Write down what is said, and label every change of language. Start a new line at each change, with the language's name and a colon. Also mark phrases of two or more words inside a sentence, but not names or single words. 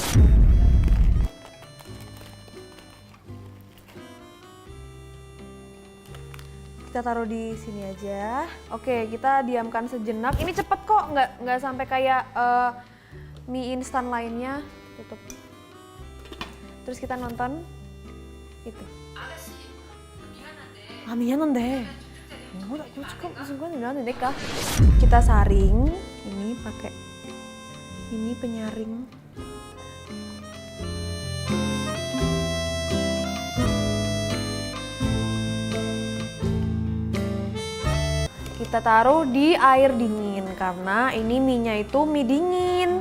Indonesian: Kita taruh di sini aja. Oke, kita diamkan sejenak. Ini cepet kok, nggak sampai kayak mie instan lainnya. Tutup. Terus kita nonton itu.
Korean: 미안한데. 뭐라 지금 무슨 건 나는 내가.
Indonesian: Kita saring ini pakai ini penyaring. Kita taruh di air dingin karena ini mie-nya itu mie dingin.